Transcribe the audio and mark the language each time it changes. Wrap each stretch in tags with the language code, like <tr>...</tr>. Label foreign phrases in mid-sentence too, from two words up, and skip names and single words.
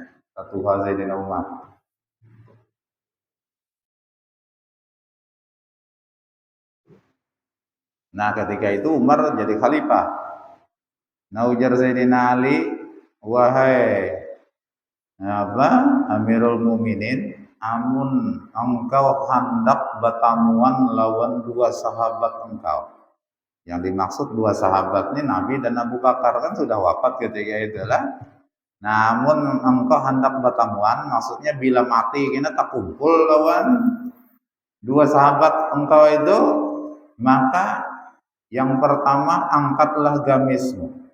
<id>Satu Sayyidina Umar. Nah ketika itu Umar jadi khalifah.</id> <bjn>Nah ujar Sayyidina Ali, wahai Amirul Mukminin, amun engkau hendak bertamuan lawan dua sahabat engkau.</bjn> <id>Yang dimaksud dua sahabat ini Nabi dan Abu Bakar, kan sudah wafat ketika itulah.</id> <bjn>Namun engkau hendak bertamuan, maksudnya bila mati kita tak kumpul lawan dua sahabat engkau itu, maka yang pertama angkatlah gamismu.</bjn>